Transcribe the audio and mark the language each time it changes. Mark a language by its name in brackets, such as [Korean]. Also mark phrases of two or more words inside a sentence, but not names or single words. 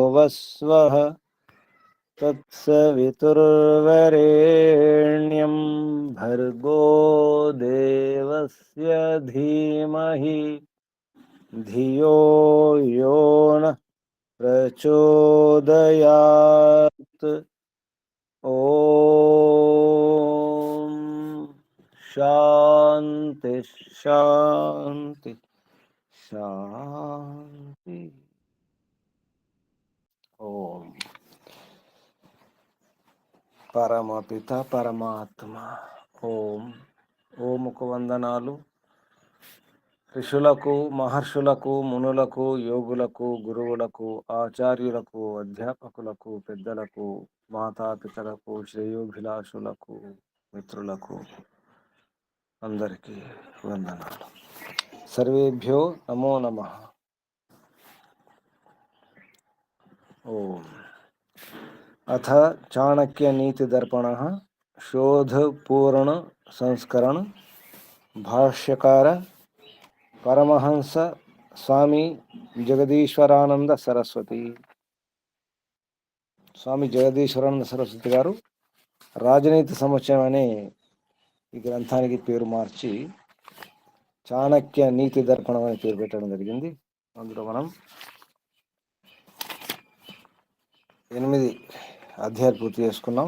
[Sanskrit] स्वः तत्सवितुर्वरेण्यं भर्गो देवस्य धीमहि धियो यो नः प्रचोदयात्। ओम शांति शांति शांति। ओम పరమపిత పరమాత్మ ఓం. [Telugu] ఓముకు వందనాలు. ఋషులకు, మహర్షులకు, మునులకు, యోగులకు, గురువులకు, ఆచార్యులకు, అధ్యాపకులకు, పెద్దలకు, మాతాపితలకు, శ్రేయోభిలాషులకు, మిత్రులకు అందరికీ వందనాలు. [Sanskrit] సర్వేభ్యో నమో నమః. ఓం. अथ चाणक्य नीति दर्पण शोध पूर्ण संस्करण भाष्यकार परमहंस स्वामी जगदीश्वरानंद सरस्वती. [Telugu] స్వామి జగదీశ్వరానంద సరస్వతి గారు రాజనీతి సముచ్చయం అనే ఈ గ్రంథానికి పేరు మార్చి చాణక్య నీతి దర్పణం అని పేరు పెట్టడం జరిగింది. అందులో మనం 8 అధ్యాయాలు పూర్తి చేసుకున్నాం.